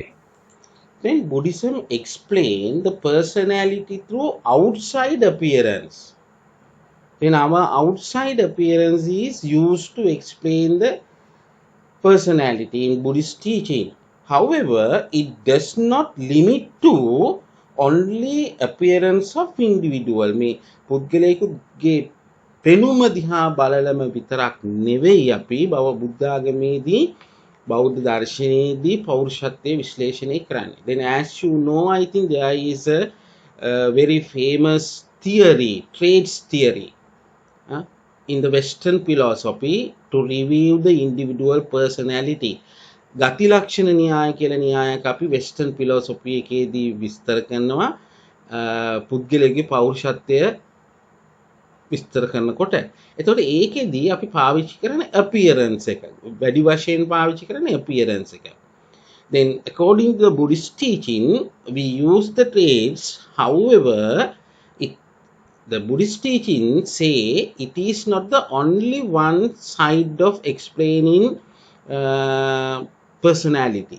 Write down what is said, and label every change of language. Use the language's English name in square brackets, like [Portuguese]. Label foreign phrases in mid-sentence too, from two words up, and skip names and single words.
[English] Then Buddhism explains the personality through outside appearance. Then our outside appearance is used to explain the personality in Buddhist teaching. However, it does not limit to only appearance of individual. [Sinhala] මේ පුද්ගලයෙකුගේ පෙනුම දිහා බලලම විතරක් නෙවෙයි අපි බුද්ධාගමේදී බෞද්ධ දර්ශනයේදී පෞරුෂත්වයේ විශ්ලේෂණය කරන්නේ. [English] Then as you know, I think there is a very famous theory, traits theory, in the Western philosophy to review the individual personality. [Sinhala] ගති ලක්ෂණ න්‍යාය කියලා න්‍යායයක් අපි [English] Western philosophy [Sinhala] එකේදී විස්තර කරනවා පුද්ගලයාගේ පෞරුෂත්වය විස්තර කරනකොට. එතකොට ඒකෙදී අපි පාවිච්චි කරන appearance එක. වැඩි වශයෙන් පාවිච්චි කරන appearance එක. [English] Then according to the Buddhist teaching, we use the traits. However, the Buddhist teaching say it is not the only one side of explaining personality.